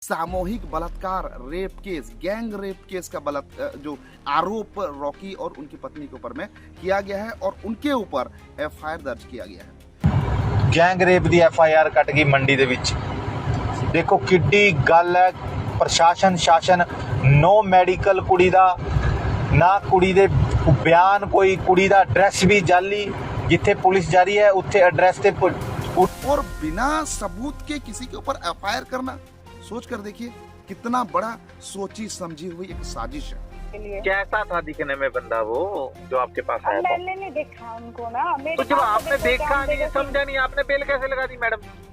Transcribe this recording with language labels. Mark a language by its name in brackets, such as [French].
[Hindi] सामूहिक बलात्कार rape case, gang rape case का जो आरोप रॉकी और उनकी पत्नी के ऊपर में किया गया है और उनके ऊपर एफआईआर दर्ज किया गया है। [Punjabi] गैंग रेप ਦੀ एफआईआर ਕੱਟ ਗਈ ਮੰਡੀ ਦੇ ਵਿੱਚ। ਦੇਖੋ ਕਿੱਡੀ ਗੱਲ ਹੈ। ਪ੍ਰਸ਼ਾਸਨ ਸ਼ਾਸਨ ਨੋ ਮੈਡੀਕਲ ਕੁੜੀ ਦਾ ਨਾ ਕੁੜੀ ਦੇ ਬਿਆਨ, ਕੋਈ ਕੁੜੀ ਦਾ ਐਡਰੈਸ ਵੀ ਜਾਲੀ, ਜਿੱਥੇ ਪੁਲਿਸ ਜਾ ਰਹੀ है ਉੱਥੇ ਐਡਰੈਸ ਤੇ [Hindi] और बिना सबूत के किसी के ऊपर एफआईआर करना, सोच कर देखिए कितना बड़ा सोची समझी हुई एक साजिश है। कैसा था दिखने में बंदा वो जो आपके पास आया था? मैंने नहीं देखा उनको ना। तो जब आपने देखा नहीं, समझा नहीं, आपने बेल कैसे लगा दी मैडम?